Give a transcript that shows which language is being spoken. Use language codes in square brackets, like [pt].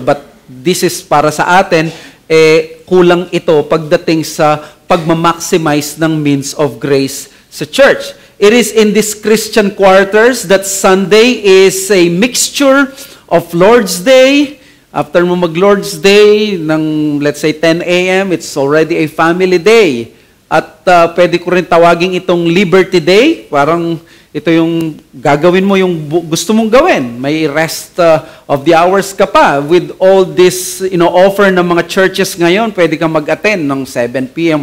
[tl] But this is para sa atin, kulang ito pagdating sa pagmamaximize ng means of grace sa church. [en] It is in these Christian quarters that Sunday is a mixture of Lord's Day. After mo mag-Lord's Day ng, let's say, 10 a.m., it's already a family day. [tl] At pwede ko rin tawagin itong Liberty Day. Parang ito yung gagawin mo yung gusto mong gawin. [en] May rest of the hours ka pa. With all this offer [tl] ng mga churches ngayon, pwede kang mag-attend ng 7 p.m.